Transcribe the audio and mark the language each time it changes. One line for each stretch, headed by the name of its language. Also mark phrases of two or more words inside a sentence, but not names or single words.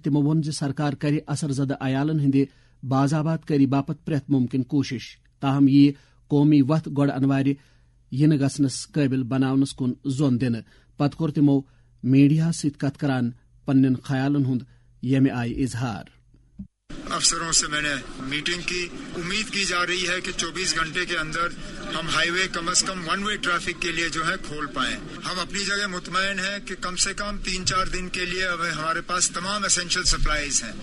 Kashmiri: تِمو ووٚن زِ سرکار کرِ اثر زدٕ عیالن ہٕنٛدِ باضابط کٲری باپتھ پرٛٮ۪تھ مُمکِن کوٗشش. تاہم یِیہِ قومی وتھ گۄڈٕ انوارِ یِنہٕ گژھنس قٲبل بناونس کُن زوٚن دِنہٕ. پتہٕ کوٚر تِمو میڈیاہس سۭتۍ کتھ کران پننٮ۪ن خیالن ہُنٛد ییٚمہِ آیہِ اظہار.
Urdu: افسروں سے میں نے میٹنگ کی. امید کی جا رہی ہے کہ 24 گھنٹے کے اندر ہم ہائی وے کم از کم
English: 1 way traffic
Urdu: کے لیے جو ہے کھول پائیں. ہم اپنی جگہ مطمئن ہیں کہ کم سے کم 3-4 دن کے لیے اب ہمارے پاس تمام
English: essential supplies
Urdu: ہیں.